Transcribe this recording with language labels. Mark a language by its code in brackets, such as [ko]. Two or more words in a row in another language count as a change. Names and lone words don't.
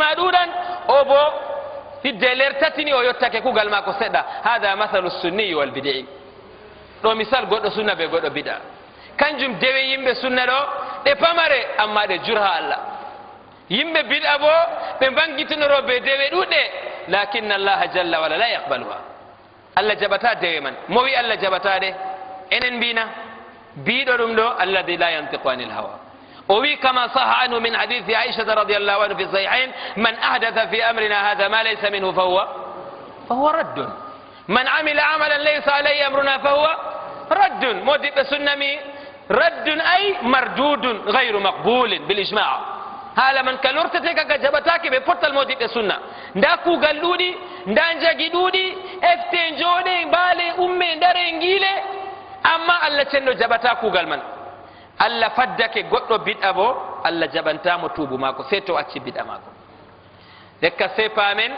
[ff] ma ɗuɗan o bo hidde ler tatini o yottake kuugal ma ko seɗɗa hada [ar] مثل السني والبدعي [ff] ɗo misal goɗɗo sunna be goɗɗo bid'a kanjum dewe yimɓe sunna ɗo ɗe pamare amma ɗe jurha Allah yimɓe bid'a bo ɓe bangitinoto be dewe ɗuɗɗe [ar] لكن الله جل وعلا لا يقبلها [ff] Allah jaɓata dewe man mo wi Allah jaɓataɗe enen mbina biɗo ɗum ɗo [ar] الذي لا ينطق عن الهوى [ff] o wi [ar] كما صح عنه من حديث عائشة رضي الله عنه في الصحيحين من أحدث في أمرنا هذا ما ليس منه فهو رد من عمل عملا ليس عليه أمرنا فهو رد [ff] modiɓɓe sunnami [ar] رد أي مردود غير مقبول بالإجماع' [ff] haala man ka lortete kaga jaɓatake ɓe pottal modiɓɓe sunna nda kuugal ɗuuɗi nda jagi ɗuuɗi efte jooɗe mbaale umme ndare ngiile amma Allah cenno jaɓata kuugal man Allah faddake goɗɗo bid'a bo Allah jaɓantamo tuubu mako sey to acci bid'a mako dekka sey paamen